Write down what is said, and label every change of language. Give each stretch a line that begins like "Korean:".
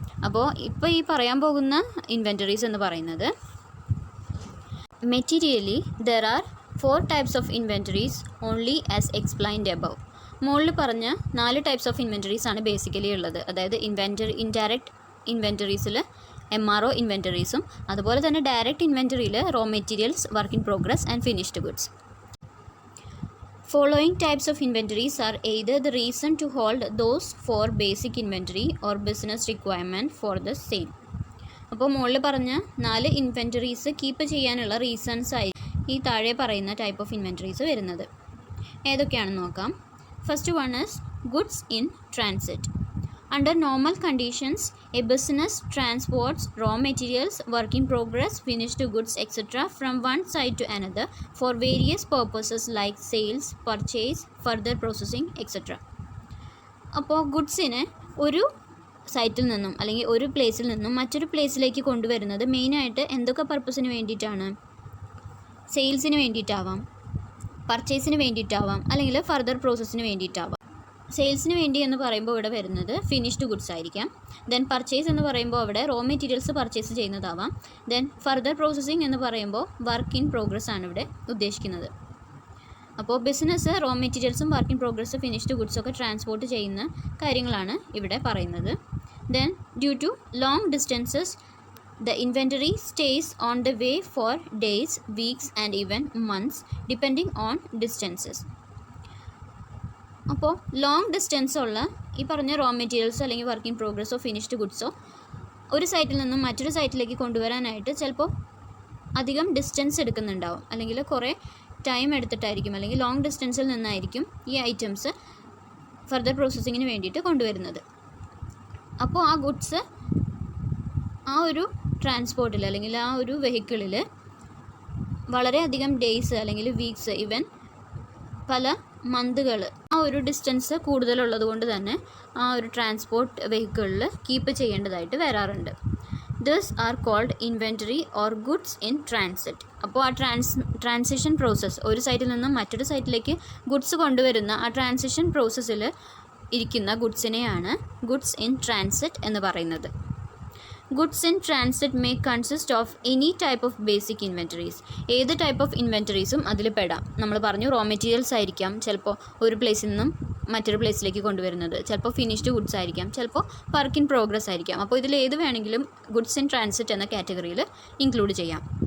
Malayalam: അപ്പോൾ ഇപ്പോൾ ഈ പറയാൻ പോകുന്ന ഇൻവെൻറ്ററീസ് എന്ന് പറയുന്നത്
English: Materially there are 4 types of inventories only as explained above.
Malayalam: മുകളിൽ പറഞ്ഞ 4 ടൈപ്സ് ഓഫ് ഇൻവെൻറ്ററീസ് ആണ് ബേസിക്കലി ഉള്ളത്. അതായത് ഇൻഡയറക്റ്റ് ഇൻവെൻറ്ററീസിൽ MRO ഇൻവെൻറ്ററീസും, അതുപോലെ തന്നെ direct ഇൻവെൻറ്ററിയിൽ raw materials, work in progress and finished goods.
English: Following types of inventories are either the reason to hold those for basic inventory or business requirement for the same.
Malayalam: അപ്പോൾ മുകളിൽ പറഞ്ഞ 4 inventories keep ചെയ്യാനുള്ള reasons ആയി ഈ താഴെ പറയുന്ന type of inventories വരുന്നത്. ഏതൊക്കെയാണെന്ന് നോക്കാം.
English: First one is goods in transit. Under normal conditions, a business transports raw materials, work in progress, finished goods, etc. from one side to another for various purposes like sales, purchase, further processing, etc.
Malayalam: അപ്പോൾ ഗുഡ്സിനെ ഒരു സൈറ്റിൽ നിന്നും അല്ലെങ്കിൽ ഒരു പ്ലേസിൽ നിന്നും മറ്റൊരു പ്ലേസിലേക്ക് കൊണ്ടുവരുന്നത് മെയിനായിട്ട് എന്തൊക്കെ പർപ്പസിന് വേണ്ടിയിട്ടാണ്? സെയിൽസിന് വേണ്ടിയിട്ടാവാം, പർച്ചേസിന് വേണ്ടിയിട്ടാവാം, അല്ലെങ്കിൽ ഫർദർ പ്രോസസ്സിന് വേണ്ടിയിട്ടാവാം. സെയിൽസിന് വേണ്ടി എന്ന് പറയുമ്പോൾ ഇവിടെ വരുന്നത് ഫിനിഷ്ഡ് ഗുഡ്സ് ആയിരിക്കാം. ദെൻ പർച്ചേസ് എന്ന് പറയുമ്പോൾ അവിടെ raw materials purchase ചെയ്യുന്നതാവാം. Then further processing എന്ന് പറയുമ്പോൾ വർക്ക് ഇൻ പ്രോഗ്രസ് ആണ് ഇവിടെ ഉദ്ദേശിക്കുന്നത്. അപ്പോൾ business raw മെറ്റീരിയൽസും work in progress, finished ഗുഡ്സൊക്കെ transport ചെയ്യുന്ന കാര്യങ്ങളാണ് ഇവിടെ പറയുന്നത്.
English: Then due to long distances the inventory stays on the way for days, weeks and even months depending on distances.
Malayalam: അപ്പോൾ ലോങ് ഡിസ്റ്റൻസ് ഉള്ള ഈ പറഞ്ഞ റോ മെറ്റീരിയൽസോ അല്ലെങ്കിൽ വർക്ക് ഇൻ പ്രോഗ്രസ്സോ ഫിനിഷ്ഡ് ഗുഡ്സോ ഒരു സൈറ്റിൽ നിന്നും മറ്റൊരു സൈറ്റിലേക്ക് കൊണ്ടുവരാനായിട്ട് ചിലപ്പോൾ അധികം ഡിസ്റ്റൻസ് എടുക്കുന്നുണ്ടാവും, അല്ലെങ്കിൽ കുറേ ടൈം എടുത്തിട്ടായിരിക്കും, അല്ലെങ്കിൽ ലോങ് ഡിസ്റ്റൻസിൽ നിന്നായിരിക്കും ഈ ഐറ്റംസ് ഫർദർ പ്രോസസ്സിങ്ങിന് വേണ്ടിയിട്ട് കൊണ്ടുവരുന്നത്. അപ്പോൾ ആ ഗുഡ്സ് ആ ഒരു ട്രാൻസ്പോർട്ടിൽ അല്ലെങ്കിൽ ആ ഒരു വെഹിക്കിളിൽ വളരെയധികം ഡേയ്സ് അല്ലെങ്കിൽ വീക്സ്, ഈവൻ പല മന്തുകൾ ആ ഒരു ഡിസ്റ്റൻസ് കൂടുതലുള്ളത് കൊണ്ട് തന്നെ ആ ഒരു ട്രാൻസ്പോർട്ട് വെഹിക്കിളിൽ കീപ്പ് ചെയ്യേണ്ടതായിട്ട് വരാറുണ്ട്.
English: This are called inventory or goods in transit.
Malayalam: അപ്പോൾ ആ ട്രാൻസിഷൻ പ്രോസസ്സ്, ഒരു സൈറ്റിൽ നിന്നും മറ്റൊരു സൈറ്റിലേക്ക് ഗുഡ്സ് കൊണ്ടുവരുന്ന ആ ട്രാൻസിഷൻ പ്രോസസ്സിൽ ഇരിക്കുന്ന ഗുഡ്സിനെയാണ് ഗുഡ്സ് ഇൻ ട്രാൻസിറ്റ് എന്ന് പറയുന്നത്.
English: Goods in transit may consist of any type of basic inventories.
Malayalam: ഏത് ടൈപ്പ് ഓഫ് ഇൻവെൻറ്ററീസും അതിൽ പെടാം. നമ്മൾ പറഞ്ഞു റോ മെറ്റീരിയൽസ് ആയിരിക്കാം ചിലപ്പോൾ ഒരു പ്ലേസിൽ നിന്നും മറ്റൊരു പ്ലേസിലേക്ക് കൊണ്ടുവരുന്നത്, ചിലപ്പോൾ ഫിനിഷ്ഡ് ഗുഡ്സ് ആയിരിക്കാം, ചിലപ്പോൾ വർക്ക് ഇൻ പ്രോഗ്രസ് ആയിരിക്കാം. അപ്പോൾ ഇതിൽ ഏത് വേണമെങ്കിലും ഗുഡ്സ് ഇൻ ട്രാൻസിറ്റ് എന്ന കാറ്റഗറിയിൽ ഇൻക്ലൂഡ് ചെയ്യാം.